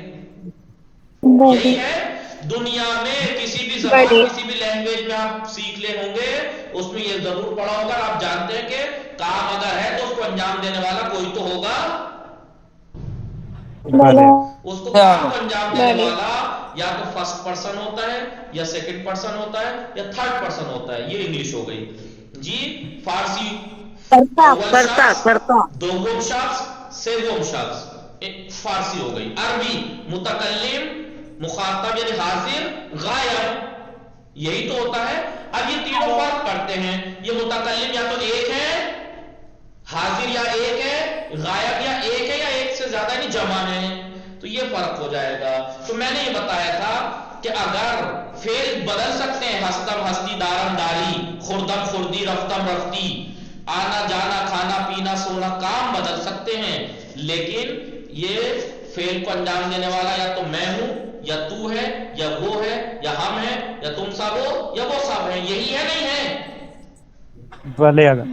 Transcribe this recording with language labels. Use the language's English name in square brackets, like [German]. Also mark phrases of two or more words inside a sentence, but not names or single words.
[Urdu] یہی ہے دنیا میں کسی بھی زبان، کسی بھی لینگویج میں آپ سیکھ لے ہوں گے، اس میں یہ ضرور پڑھا ہوگا. آپ جانتے ہیں کہ کام اگر ہے تو اس کو انجام دینے والا کوئی تو ہوگا. [Persian] بلے. [Urdu] اس کو کام کو انجام دینے والا یا تو [English] first person [Urdu] ہوتا ہے، یا [English] second person [Urdu] ہوتا ہے، یا [English] third person [Urdu] ہوتا ہے. یہ انگلش ہو گئی جی. [Persian] فارسی دوم شخص، سوم شخص، فارسی ہو گئی. [Urdu] عربی متکلم، مخاطب یعنی حاضر، غائب، یہی تو ہوتا ہے. اب یہ تینوں فرق کرتے ہیں. یہ متکلم یا تو ایک ہے، حاضر یا ایک ہے، غائب یا ایک ہے، یا ایک سے زیادہ یعنی جمع ہے. تو یہ فرق ہو جائے گا. تو میں نے یہ بتایا تھا کہ اگر فعل بدل سکتے ہیں، [Persian] ہستم ہستی، دارم داری، خوردم خوردی، رفتم رفتی، [Urdu] آنا جانا، کھانا پینا، سونا، کام بدل سکتے ہیں، لیکن یہ فعل کو انجام دینے والا یا تو میں ہوں، یا تو ہے، یا وہ ہے، یا ہم ہیں، یا تم سب ہو، یا وہ سب ہیں. یہی ہے نہیں ہے؟ [Persian] بلے آگا.